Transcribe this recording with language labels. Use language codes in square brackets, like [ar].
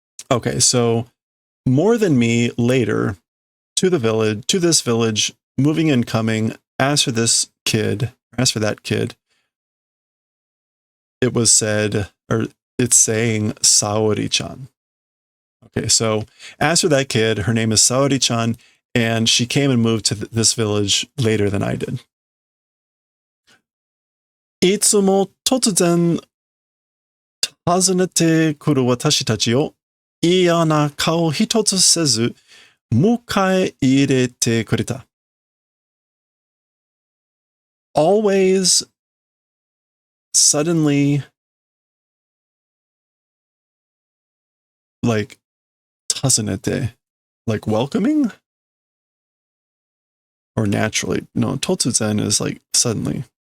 [en] Okay, so more than me later to this village, moving and coming, as for that kid, it was said, or it's saying Saori-chan. Okay, so as for that kid, her name is Saori-chan, and she came and moved to this village later than I did. [ja] いつも突然訪ねてくる私たちを嫌な顔一つせず迎え入れてくれた。 [en] Always suddenly like 訪ねて like welcoming or naturally. No, 突然 is like suddenly.